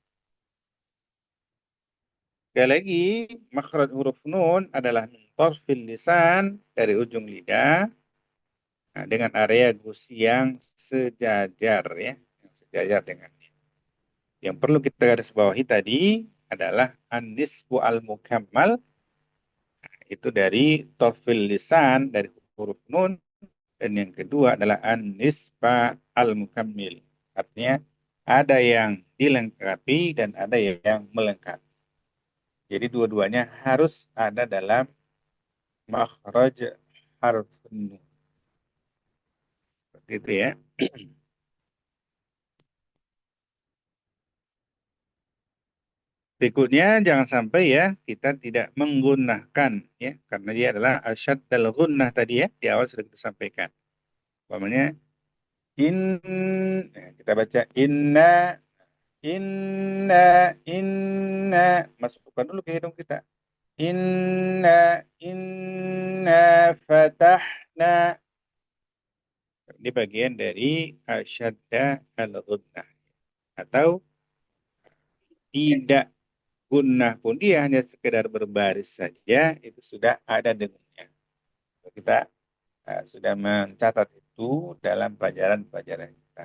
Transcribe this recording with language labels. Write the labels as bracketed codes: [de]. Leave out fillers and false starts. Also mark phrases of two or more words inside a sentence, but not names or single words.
[id] Sekali lagi, makhraj huruf nun adalah [ar] min tarfil lisan [id] dari ujung lidah dengan area gusi yang sejajar ya, yang sejajar dengannya. Yang perlu kita garis bawahi tadi adalah [ar] an-nisbu al-mukammal [id] itu dari [ar] tarfil lisan [id] dari huruf nun dan yang kedua adalah [ar] an-nisba al-mukammil. [id] Artinya ada yang dilengkapi dan ada yang melengkapi. Jadi dua-duanya harus ada dalam makhraj harf nun. Seperti itu ya. Berikutnya jangan sampai ya kita tidak menggunakan ya karena dia adalah [ar] asyad dal gunnah [id] tadi ya di awal sudah kita sampaikan. Umpamanya in kita baca [ar] inna inna [id] masukkan dulu ke hidung kita. [ar] Inna inna fatahna. [id] Ini bagian dari [ar] asyadda al gunnah [id] atau tidak gunnah pun dia hanya sekedar berbaris saja itu sudah ada dengunnya. Kita sudah mencatat itu dalam pelajaran-pelajaran kita.